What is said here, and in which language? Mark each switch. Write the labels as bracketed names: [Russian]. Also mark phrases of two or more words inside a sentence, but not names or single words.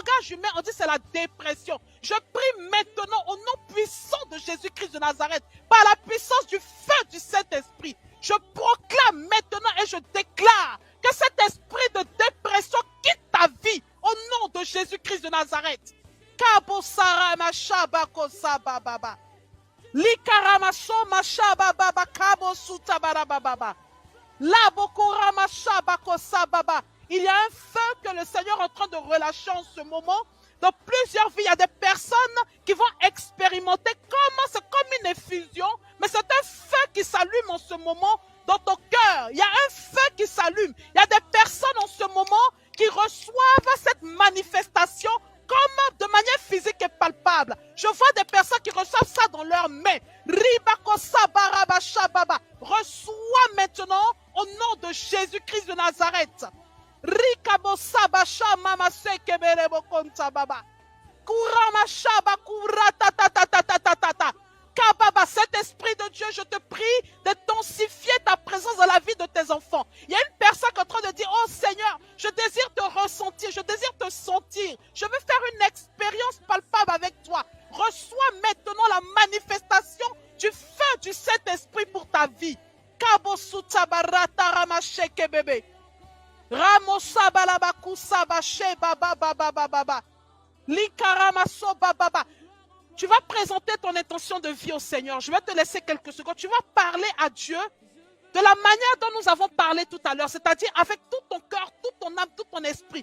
[French] humain, on dit c'est la dépression. Je prie maintenant au nom puissant de Jésus-Christ de Nazareth, par la puissance du feu du Saint-Esprit. Je proclame maintenant et je déclare que cet esprit de dépression quitte ta vie au nom de Jésus-Christ de Nazareth. Kabo Sarama Shabako Sababa. Likaramaso Mashababa Kabo Sutabarababa. Labokorama Shabako Sababa. Il y a un feu que le Seigneur est en train de relâcher en ce moment. Dans plusieurs vies, il y a des personnes qui vont expérimenter comment c'est comme une effusion, mais c'est un feu qui s'allume en ce moment dans ton cœur. Il y a un feu qui s'allume. Il y a des personnes en ce moment qui reçoivent cette manifestation comme de manière physique et palpable. Je vois des personnes qui reçoivent ça dans leurs mains. Reçois maintenant au nom de Jésus-Christ de Nazareth. Rikabo sabasha mama sekeberebo kontababa. Kurama shaba kuratatatatatatata. Kababa, cet esprit de Dieu, je te prie de densifier ta présence dans la vie de tes enfants. Il y a une personne qui est en train de dire, oh Seigneur, je désire te ressentir, je désire te sentir. Je veux faire une expérience palpable avec toi. Reçois maintenant la manifestation du feu du Saint-Esprit pour ta vie. Kabo sutabarata ramasheke bébé. Tu vas présenter ton intention de vie au Seigneur. Je vais te laisser quelques secondes. Tu vas parler à Dieu de la manière dont nous avons parlé tout à l'heure, c'est-à-dire avec tout ton cœur, toute ton âme, tout ton esprit.